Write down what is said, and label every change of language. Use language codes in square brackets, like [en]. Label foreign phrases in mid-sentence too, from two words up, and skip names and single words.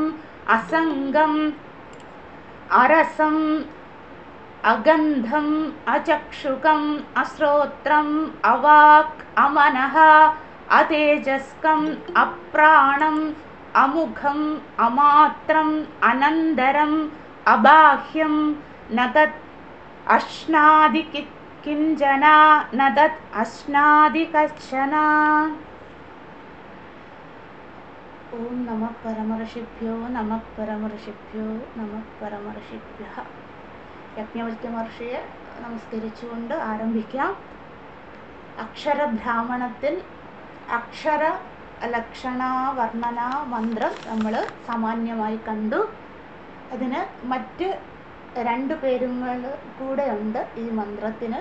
[sa] असङ्गम् अरसम् अगन्धम् अचक्षुकम् अश्रोत्रम् अवाक् अमनः अतेजस्कम् अप्राणम् अमुखम् अमात्रम् अनन्तरम् अबाह्यं न तत् अश्नादि किञ्चन न तत् अश्नादि कश्चन। ओम नमः परमर्षिभ्यो नमः परमर्षिभ्यो नमः परमर्षिभ्यः. [ml] യജ്ഞവൽക്യ മഹർഷിയെ നമസ്കരിച്ചുകൊണ്ട് ആരംഭിക്കാം. അക്ഷരബ്രാഹ്മണത്തിൽ അക്ഷര ലക്ഷണ വർണ്ണന മന്ത്രം നമ്മൾ സാമാന്യമായി കണ്ടു. അതിന് മറ്റ് രണ്ട് പേരുകൾ കൂടെ ഉണ്ട് ഈ മന്ത്രത്തിന്.